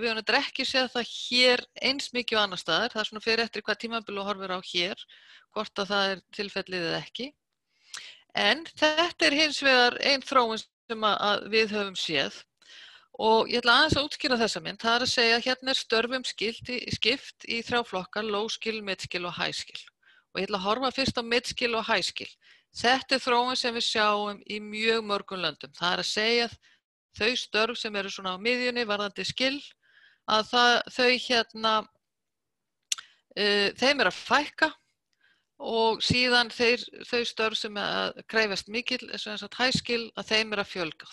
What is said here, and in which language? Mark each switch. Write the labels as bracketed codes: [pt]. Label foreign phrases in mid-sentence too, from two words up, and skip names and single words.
[is] Við höfum ekki séð það hér eins mikið á annar staðar, það svona fer eftir hvað tímabil horfir á hér, hvort að það tilfellið eða ekki. En þetta hins vegar ein þróun sem að við höfum séð og ég ætla aðeins að útskýra þessa mynd, það að segja hérna störfum skipt í 3 flokkar, [en] low skill, mid skill og high skill. [is] Og ég ætla að horfa fyrst á [en] mid skill [is] og [en] high skill. [is] Þetta þróun sem við sjáum í mjög mörgum löndum, það að segja þau störf sem eru svona á miðjunni varðandi skill, að þeim að fækka og síðan þau störf sem krefjast mikil, [en] high skill, [is] að þeim að fjölga.